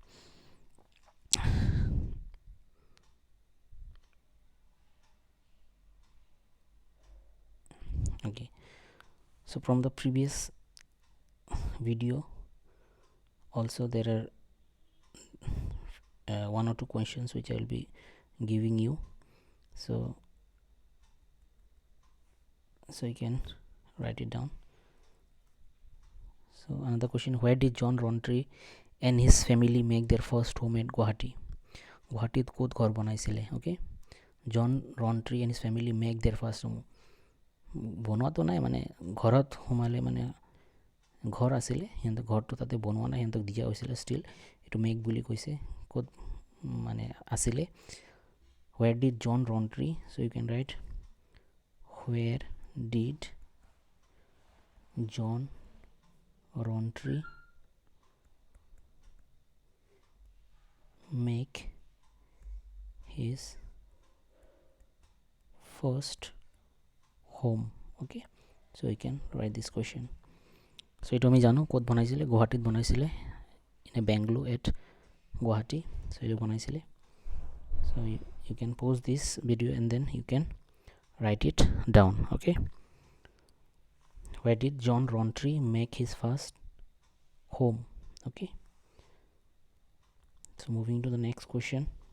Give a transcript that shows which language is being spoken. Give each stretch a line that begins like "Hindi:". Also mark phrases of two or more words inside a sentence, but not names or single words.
English: Okay, so from the previous video also there are one or two questions which I will be giving you, so you can write it down. So another question, where did John Rowntree and his family make their first home at Guwahati?
Assamese: গুৱাহাটীত ক'ত ঘৰ বনাইছিলে.
English: Okay, John Rowntree and his family make their first home.
Assamese: বনোৱা তো নাই, মানে ঘৰত সোমালে মানে ঘৰ আছিলে, সিহঁতক ঘৰটো তাতে বনোৱা নাই, সিহঁতক দিয়া হৈছিলে ষ্টিল, এইটো মেক বুলি কৈছে, ক'ত মানে আছিলে,
English: where did John Rowntree, so you can write where did John Rowntree make his first home. Okay, so you can write this question.
Assamese: So এইটো আমি জানো ক'ত বনাইছিলে, গুৱাহাটীত বনাইছিলে,
English: in a bungalow at Guwahati.
Assamese: So এইটো বনাইছিলে.
English: So you can pause this video and then you can write it down. Okay, where did John Rowntree make his first home? Okay, so moving to the next question.